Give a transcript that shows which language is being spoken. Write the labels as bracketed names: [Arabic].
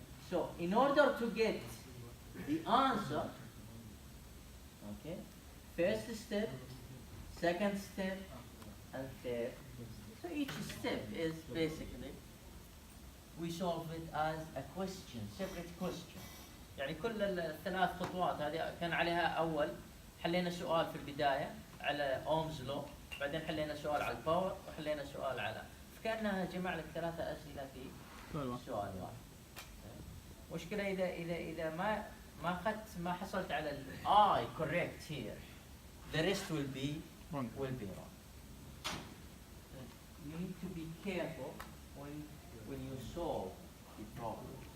[English] So in order to get the answer, okay, first step, second step, and third. So each step is basically we solve it as a question, separate question. [Arabic] يعني كل الثلاث خطوات هذه كان عليها أول حلينا سؤال في البداية على أومز لو، بعدين حلينا سؤال على الباور، وحلينا سؤال على، فكأنها جمع لك ثلاثة أسئلة في سؤال واحد. مشكلة إذا ما أخذت ما حصلت على [English] I correct here, the rest will be wrong. You need to be careful when you solve the problem.